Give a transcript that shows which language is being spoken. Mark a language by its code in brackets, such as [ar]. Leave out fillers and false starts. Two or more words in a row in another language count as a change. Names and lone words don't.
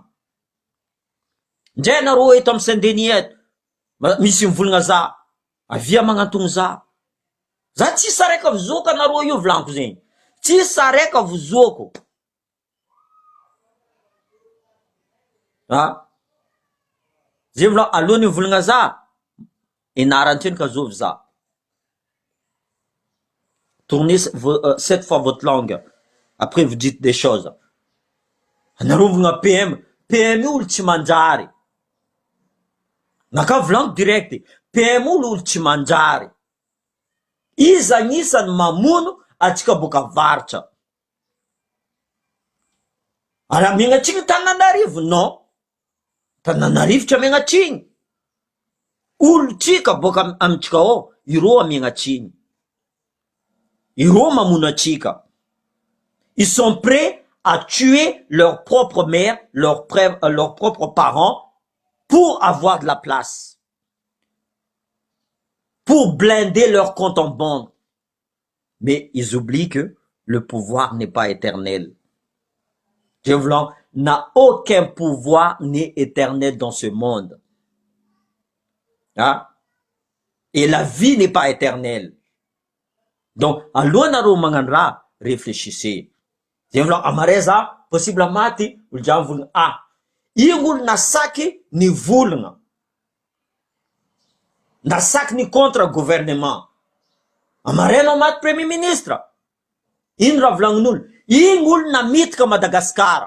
[mg] Ndray anareo eto amy Saint-Denis eto misy mivolagna za, avia magnantogno za tsy saraiky avizoko anareo io volaniko zegny, tsy saraiky avizoko. Zay volako, alohany mivolagna za enaranteny ka zovy za. [fr] Tournez 7 fois votre langue, après vous dites des choses. [mg] Anareo mivogna PM io olo tsy manjary. Naka volaniko direct, PM olo tsy manjary. Izy agnisany mamono atsika boka varatra. Ara megnatrigny Tananarivo? Non. Tananarivo tsy megnatrigny. Olo tsika boka amitsika ao, iro megnatrigny. Iro mamono atsika. [fr] Ils sont prêts à tuer leur propre mère, leurs propres parents pour avoir de la place. Pour blinder leur compte en banque. Mais ils oublient que le pouvoir n'est pas éternel. Dieu voulant n'a aucun pouvoir n'est éternel dans ce monde. Et la vie n'est pas éternelle. Donc, [mg] alohany magnano raha, [fr] réfléchissez. Dieu voulant [mg] amareza possible maty, olo jiaby volagna igny olo nasaky ny volagna. Nasaky ny [fr] contre gouvernement. [mg] Amarenao maty [fr] premier ministre. [mg] Ino raha volagnin'olo? Igny olo namitika Madagasikara.